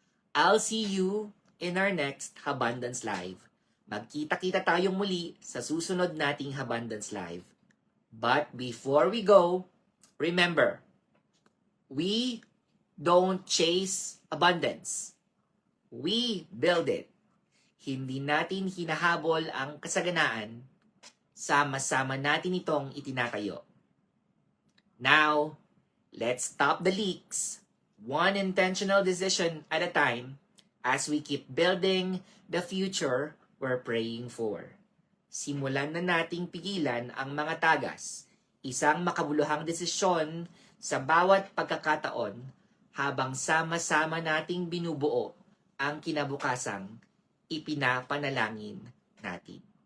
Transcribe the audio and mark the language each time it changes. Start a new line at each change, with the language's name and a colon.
English: I'll see you in our next Habundance Live.
Filipino: Magkita-kita tayong muli sa susunod nating Habundance Live.
English: But before we go, remember, we don't chase abundance. We build it.
Filipino: Hindi natin hinahabol ang kasaganaan, sama-sama natin itong itinatayo.
English: Now, let's stop the leaks, one intentional decision at a time, as we keep building the future we're praying for.
Filipino: Simulan na nating pigilan ang mga tagas, isang makabuluhang desisyon sa bawat pagkakataon habang sama-sama nating binubuo ang kinabukasang ipinapanalangin natin.